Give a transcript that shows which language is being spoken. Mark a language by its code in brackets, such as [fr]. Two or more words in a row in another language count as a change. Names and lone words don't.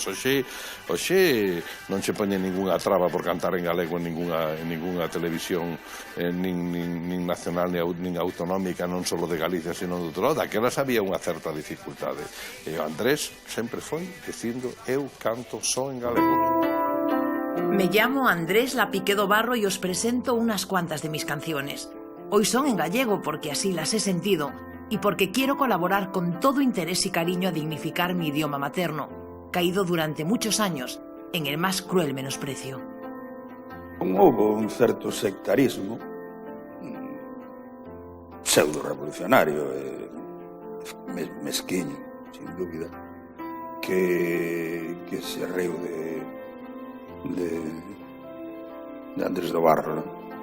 [gl] Hoxe non che poñen ninguna traba por cantar en galego en ninguna televisión nin nacional nin autonómica, non só de Galicia, sino de outro lado. Daquelas había unha certa dificultade. E o Andrés sempre foi dicindo eu canto só en galego. [es] Me llamo Andrés Lapiqué do Barro y os presento unas cuantas de mis canciones. Hoy son en gallego porque así las he sentido y porque quiero colaborar con todo interés y cariño a dignificar mi idioma materno, caído durante muchos años en el más cruel menosprecio. [gl] Houve un certo sectarismo pseudo-revolucionario mesquiño, sin dúbida, que se reu de Andrés do Barro, non?